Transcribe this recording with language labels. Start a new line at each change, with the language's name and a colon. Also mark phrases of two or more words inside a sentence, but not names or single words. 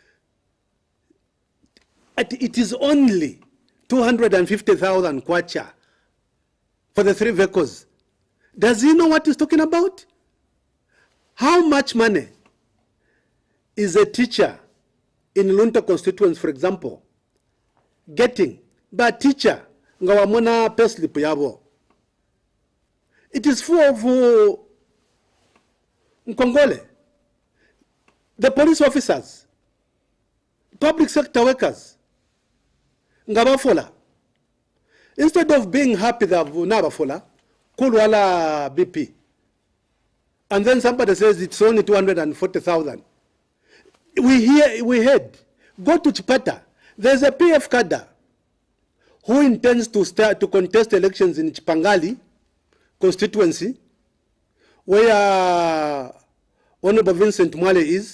English: It is only 250,000 kwacha for the 3 vehicles." Does he know what he's talking about? How much money is a teacher in Lunta constituents, for example, getting by a teacher
Bemba: ngawamona payslip yabo?
English: It is full of Nkongole, the police officers, public sector workers, ngabafola. Instead of being happy that
Bemba: nabafola, kulwala
English: BP, and then somebody says it's only 240,000. We heard, go to Chipata. There's a PF cadre who intends to contest elections in Chipangali constituency, where Honorable Vincent Mwale is.